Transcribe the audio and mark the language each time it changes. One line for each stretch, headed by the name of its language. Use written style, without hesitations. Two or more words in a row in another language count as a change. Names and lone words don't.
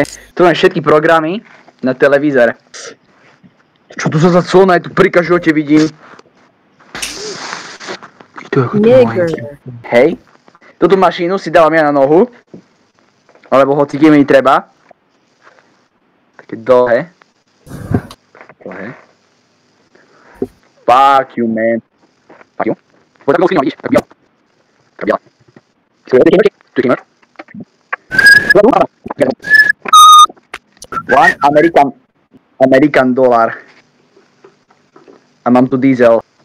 Slovak: Tu mám všetky programy na televízore. Čo tu za clona je tu pri kažote vidím? Hej. Túto mašínu si dávam ja na nohu. Alebo hoci kde mi treba. Také dlhé.
English: Fuck you, man. Fuck you.
Slovak: Poď tak skríňa, vidíš? Tak biela. Tak biela. Tu je
English: One American dollar.
Slovak: A mám tu diesel.